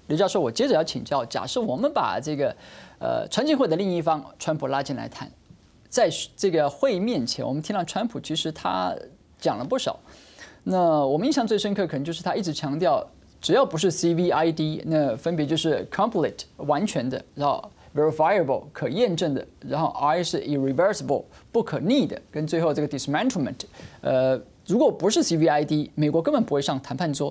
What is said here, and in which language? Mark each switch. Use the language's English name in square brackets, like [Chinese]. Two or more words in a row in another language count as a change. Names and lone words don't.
[Chinese] 劉教授，我接着要請教，假設我們把這個川金會的另一方川普拉進來談，在这个会面前，我们听到川普其实他讲了不少。那我们印象最深刻，可能就是他一直强调，只要不是 CVID， 那分别就是 complete 完全的，然后 verifiable 可验证的，然后 I 是 irreversible 不可逆的，跟最后这个 dismantlement， 如果不是 CVID， 美国根本不会上谈判桌。